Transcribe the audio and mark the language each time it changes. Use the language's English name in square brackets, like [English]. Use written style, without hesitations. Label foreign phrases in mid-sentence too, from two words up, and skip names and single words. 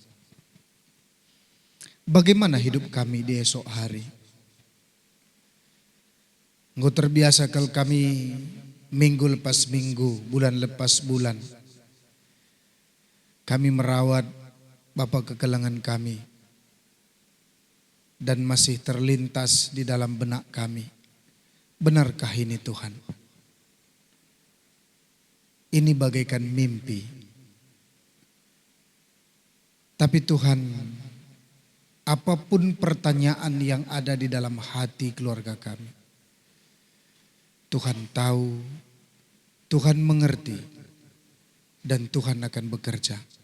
[Indonesian] Bagaimana hidup kami di esok hari? Nggak terbiasa kalau kami minggu lepas minggu, bulan lepas bulan, kami merawat Bapa kekelengan kami. Dan masih terlintas di dalam benak kami. Benarkah ini Tuhan? Ini bagaikan mimpi. Tapi Tuhan, apapun pertanyaan yang ada di dalam hati keluarga kami, Tuhan tahu, Tuhan mengerti, dan Tuhan akan bekerja.